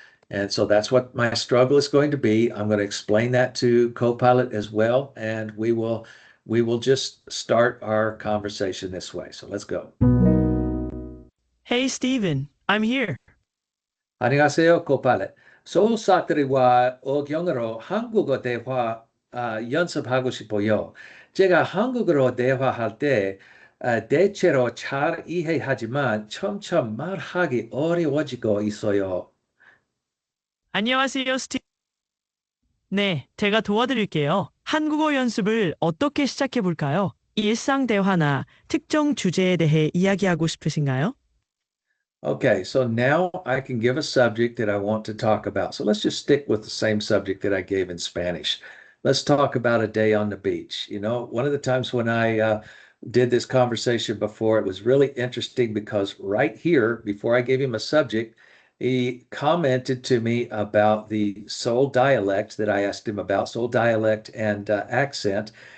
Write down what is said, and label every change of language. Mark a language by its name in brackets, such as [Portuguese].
[English] And so that's what my struggle is going to be. I'm going to explain that to Copilot as well, and we will just start our conversation this way. So let's go. Hey, Steven, I'm here. [Korean] 안녕하세요, Copilot. 서울 사투리와 억영어로 한국어 대화 연습하고 싶어요. 제가 한국어로 대화할 때 대체로 잘 이해하지만 점점 말하기 어려워지고 있어요. 안녕하세요, 스티븐. 네, 제가 도와드릴게요. 한국어 연습을 어떻게 시작해 볼까요? 일상 대화나 특정 주제에 대해 이야기하고 싶으신가요? [English] Okay, so now I can give a subject that I want to talk about. So let's just stick with the same subject that I gave in Spanish. Let's talk about a day on the beach. One of the times when I did this conversation before, it was really interesting because right here, before I gave him a subject, he commented to me about the Seoul dialect that I asked him about, Seoul dialect and accent.